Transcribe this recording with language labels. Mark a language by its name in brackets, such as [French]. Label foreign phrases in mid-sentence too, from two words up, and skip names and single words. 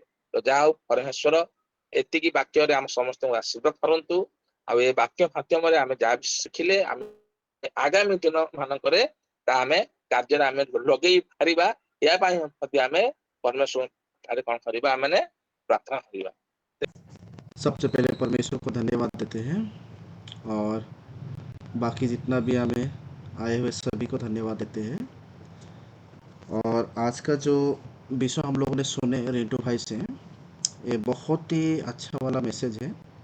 [Odia] ତ ଯାହା ହଉ ପରମେଶ୍ୱର ଏତିକି ବାକ୍ୟରେ ଆମ ସମସ୍ତଙ୍କୁ ଆଶୀର୍ବାଦ କରନ୍ତୁ। ଆଉ ଏ ବାକ୍ୟ ମାଧ୍ୟମରେ ଆମେ ଯାହା ବି ଶିଖିଲେ ଆମେ ଆଗାମୀ ଦିନ ମାନଙ୍କରେ ତା ଆମେ କାର୍ଯ୍ୟରେ ଆମେ ଲଗେଇ ପାରିବା, ଏହା ପାଇଁ ମଧ୍ୟ ଆମେ ପରମେଶ୍ୱର ଠାରେ କଣ କରିବା, ଆମେ ପ୍ରାର୍ଥନା କରିବା। [Hindi] सबसे पहले परमेश्वर को धन्यवाद देते हैं, और बाकी जितना भी हमें आए हुए सभी को धन्यवाद देते हैं। और आज का जो विषय हम लोगों ने सुने रिंटू भाई से, ये बहुत ही अच्छा वाला मैसेज है।